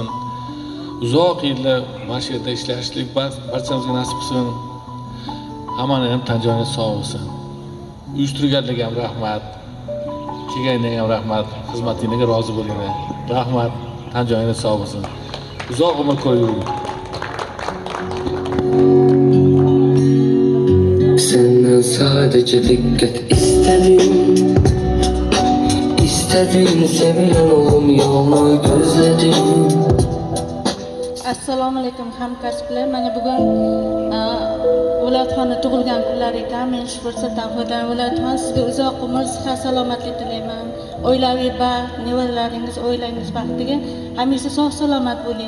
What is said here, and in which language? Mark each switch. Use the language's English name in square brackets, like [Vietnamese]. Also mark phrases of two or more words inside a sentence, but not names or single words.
[Uzbek] Uzoq yillar mana shu yerda ishlashlik barchamizga nasib qilsin. Hammani ham tan joyingiz sog' bo'lsin. Uyushtirganlarga ham rahmat. Kelganlarga ham rahmat. Xizmatingizga rozi bo'linglar. Rahmat. Tan joyingiz sog' bo'lsin. Uzoq umr ko'ring. [Turkish] Senden sadece dikkat istedim. İstediğin sevilen olmayı gözledim. [Uzbek] Assalomu alaykum hamkasblar. Mana bugun Viloyatxonni tug'ilgan kunlari ekan. Men shu fursatdan foydalanib Viloyatxon sizga uzoq umr, sihat, salomatlik tilayman. Oilaviy baxt, nevaralaringiz, oilangiz baxtiga hamisha sog' salomat bo'ling.